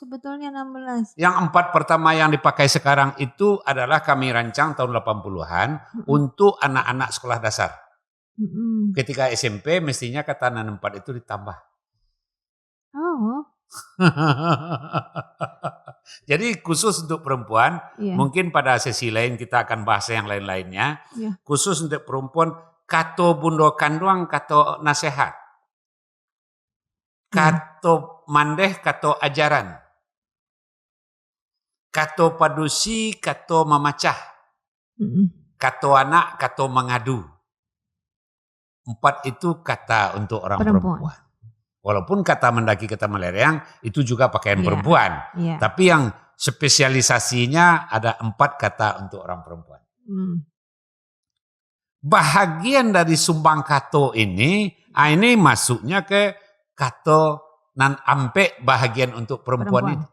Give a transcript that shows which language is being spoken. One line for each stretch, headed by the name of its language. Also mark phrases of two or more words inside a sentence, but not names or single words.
Indonesian: Yang 4 pertama yang dipakai sekarang itu adalah kami rancang tahun 80-an untuk anak-anak sekolah dasar. Ketika SMP mestinya kata nanam 4 itu ditambah. Oh. Jadi khusus untuk perempuan, mungkin pada sesi lain kita akan bahas yang lain-lainnya. Khusus untuk perempuan,
Minangkabau: kato bundo kanduang, kato nasihat. Kato mandeh, kato ajaran. Kato padusi, kato memacah. Kato anak, kato mengadu.
Indonesian: 4 itu kata untuk orang perempuan. Walaupun kata mendaki, kata melereng itu juga pakaian perempuan. Tapi yang spesialisasinya ada 4 kata untuk orang perempuan. Bahagian dari
Minangkabau: sumbang kato
Indonesian: ini masuknya ke
Minangkabau: kato nan ampe
Indonesian: bahagian untuk perempuan ini.